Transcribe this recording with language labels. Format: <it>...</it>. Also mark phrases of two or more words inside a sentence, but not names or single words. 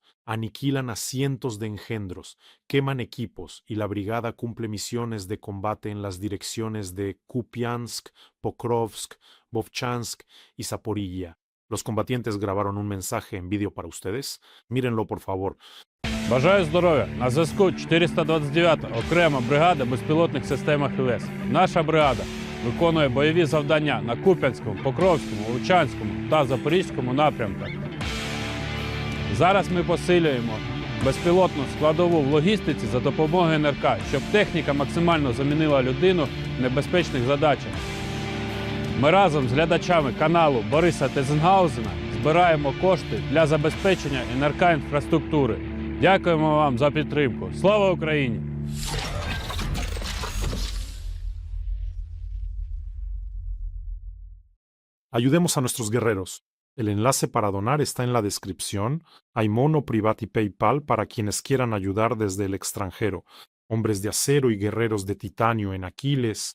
<es>Aniquilan a cientos de engendros, queman equipos y la brigada cumple misiones de combate en las direcciones de Kupiansk, Pokrovsk, Vovchansk y Zaporilla. Los combatientes grabaron un mensaje en vídeo para ustedes. Mírenlo, por favor.</es> <uk>Бажаю здоров'я! На зв'язку 429-та окрема бригада безпілотних систем ХВС. Наша бригада виконує бойові завдання на Куп'янському, Покровському, Вовчанському та Запорізькому напрямках. Зараз ми посилюємо безпілотну складову в логістиці за допомогою НРК, щоб техніка максимально замінила людину в небезпечних задачах. Ми разом з глядачами каналу Бориса Тhyssen-Gausena збираємо кошти для забезпечення НРК-інфраструктури. Дякуємо вам за підтримку. Слава Україні!</uk> <es>Ayudemos a nuestros guerreros. El enlace para donar está en la descripción. Hay Mono, Privat y PayPal para quienes quieran ayudar desde el extranjero. Hombres de acero y guerreros de titanio en Aquiles.</es>